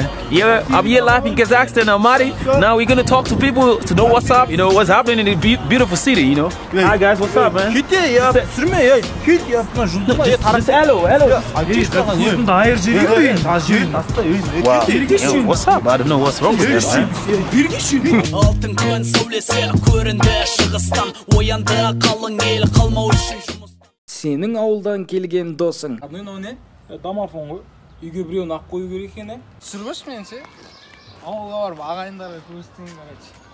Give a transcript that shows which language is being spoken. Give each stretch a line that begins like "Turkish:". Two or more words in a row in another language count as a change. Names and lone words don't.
English: Yeah, I'm here live in Kazakhstan, Almaty. Now we're gonna talk to people to know what's up, what's happening in the beautiful city, Hi guys, what's up, man? What's up? I don't know what's wrong with that.
Kazakh: Алтын күн сәулесі көрінді шығыстан, оянды қалың ел қалмау үшін жұмыс. Сенің ауылдан келген досың. Домофон ғой. Үйге біреуін ақ қою керек екен, Түсіргіш мен ше. Ауылға барып ағайындарға көрсетейін, короче.